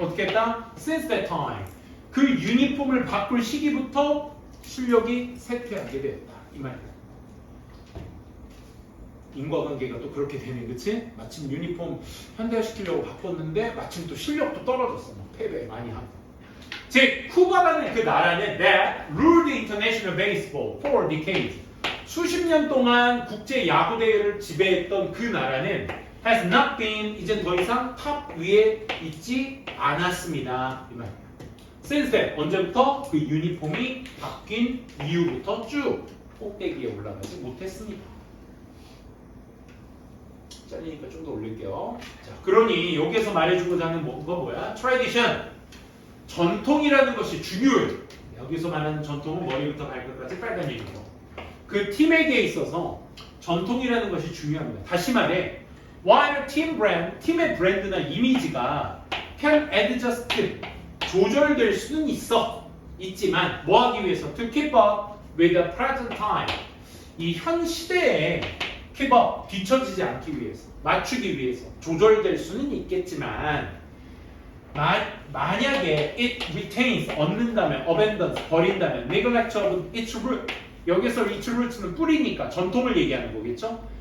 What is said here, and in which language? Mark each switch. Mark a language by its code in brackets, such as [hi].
[ko] 어떻게 했다? [en] Since that time. [ko] 그 유니폼을 바꿀 시기부터 실력이 쇠퇴하게 됐다. 이 말이야. 인과관계가 또 그렇게 되네, 그치? 마침 유니폼 현대화시키려고 바꿨는데 마침 또 실력도 떨어졌어. 막 패배 많이 하고. 즉, 쿠바라는 그 나라는 [en] that ruled international baseball for decades. [ko] 수십 년 동안 국제 야구 대회를 지배했던 그 나라는 [en] has not been [ko] 이젠 더 이상 탑 위에 있지 않았습니다. 이 말이야. [en] Since then, [ko] 언제부터? 그 유니폼이 바뀐 이후부터 쭉 꼭대기에 올라가지 못했습니다. 잘리니까 좀 더 올릴게요. 자, 그러니 여기에서 말해주고자 하는 거 뭐야? [en] Tradition. [ko] 전통이라는 것이 중요해. 여기서 말하는 전통은 머리부터 발끝까지 빨간 유니폼. 그 팀에게 있어서 전통이라는 것이 중요합니다. 다시 말해, while 팀의 브랜드나 이미지가 [en] can adjust, [ko] 조절될 수는 있지만 뭐 하기 위해서? [en] To keep up with the present time. [ko] 이 현 시대에 keep up, 뒤처지지 않기 위해서, 맞추기 위해서 조절될 수는 있겠지만 만약에 [en] it retains [ko] 얻는다면 abandons 버린다면 [en] neglect of its root [ko] 여기서 its root는 뿌리니까 전통을 얘기하는 거겠죠?